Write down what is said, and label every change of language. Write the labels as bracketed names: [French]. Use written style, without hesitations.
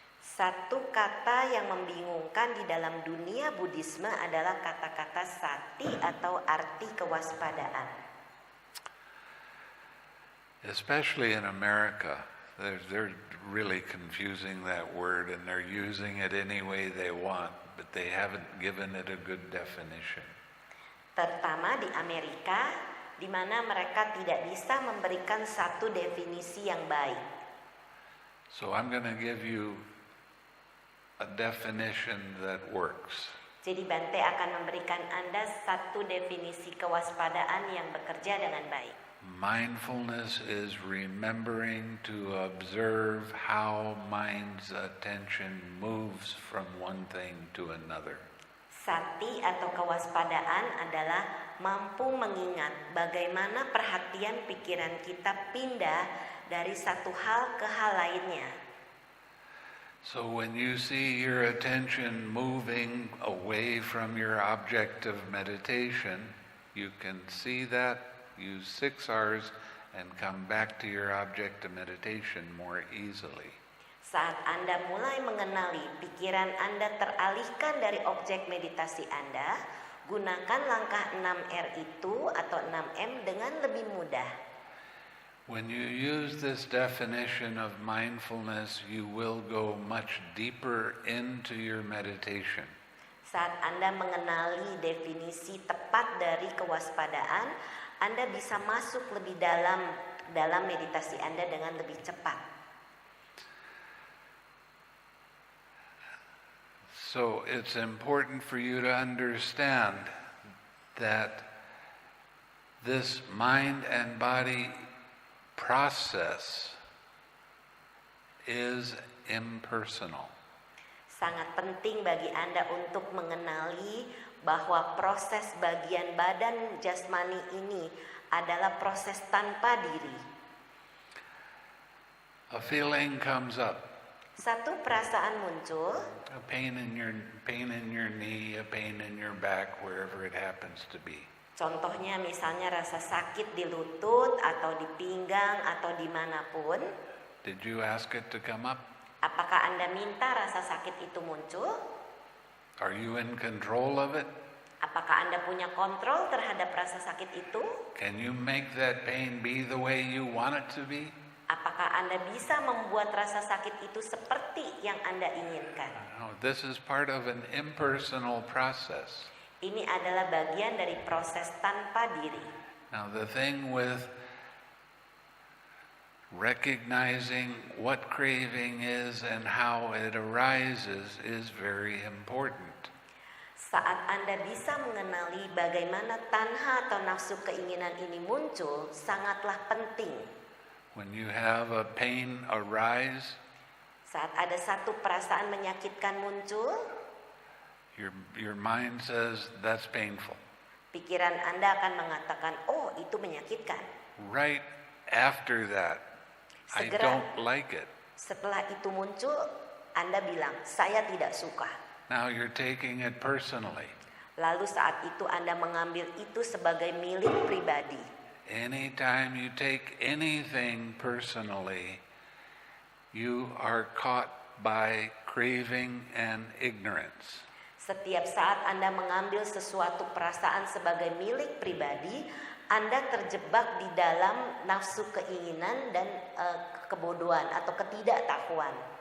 [Indonesian] Satu kata yang membingungkan di dalam dunia Buddhisme adalah kata-kata sati atau arti kewaspadaan. [English] Especially in America, they're really confusing that word and they're using it any way they want, but they haven't given it a good definition. [Indonesian] Terutama di Amerika, di mana mereka tidak bisa memberikan satu definisi yang baik. [English] So I'm going to give you a definition that works. [Indonesian] Jadi Bante akan memberikan Anda satu definisi kewaspadaan yang bekerja dengan baik. [English] Mindfulness is remembering to observe how mind's attention moves from one thing to another. [Indonesian] Sati atau kewaspadaan adalah mampu mengingat bagaimana perhatian pikiran kita pindah dari satu hal ke hal lainnya. [English] So when you see your attention moving away from your object of meditation, you can see that, use 6 R's, and come back to your object of meditation more easily. [Indonesian] Saat Anda mulai mengenali pikiran Anda teralihkan dari objek meditasi Anda, gunakan langkah 6R itu atau 6M dengan lebih mudah. [English] When you use this definition of mindfulness, you will go much deeper into your meditation. [Indonesian] Saat Anda mengenali definisi tepat dari kewaspadaan, Anda bisa masuk lebih dalam meditasi Anda dengan lebih cepat. [English] So it's important for you to understand that this mind and body process is impersonal. [Indonesian] Sangat penting bagi Anda untuk mengenali bahwa proses bagian badan jasmani ini adalah proses tanpa diri. [English] A feeling comes up, [Indonesian] Satu perasaan muncul, [English] a pain in your knee, a pain in your back, wherever it happens to be. [Indonesian] contohnya misalnya rasa sakit di lutut atau di pinggang atau dimanapun. [English] Did you ask it to come up? [Indonesian] Apakah Anda minta rasa sakit itu muncul? [English] Are you in control of it? [Indonesian] Apakah Anda punya kontrol terhadap rasa sakit itu? [English] Can you make that pain be the way you want it to be? [Indonesian] Apakah Anda bisa membuat rasa sakit itu seperti yang Anda inginkan? [English] No, this is part of an impersonal process. [Indonesian] Ini adalah bagian dari proses tanpa diri. [English] Now the thing with recognizing what craving is and how it arises is very important. [Indonesian] Saat Anda bisa mengenali bagaimana tanha atau nafsu keinginan ini muncul, sangatlah penting. [English] When you have a pain arise, [Indonesian] Saat ada satu perasaan menyakitkan muncul, [English] your mind says that's painful. [Indonesian] pikiran Anda akan mengatakan, oh itu menyakitkan. [English] Right after that, I [Indonesian] Segera [English] don't like it. [Indonesian] setelah itu muncul, Anda bilang, saya tidak suka. [English] Now you're taking it personally. [Indonesian] Lalu saat itu Anda mengambil itu sebagai milik pribadi. [English] Anytime you take anything personally, you are caught by craving and ignorance. [Indonesian] Setiap saat Anda mengambil sesuatu perasaan sebagai milik pribadi, Anda terjebak di dalam nafsu keinginan dan kebodohan atau ketidaktahuan.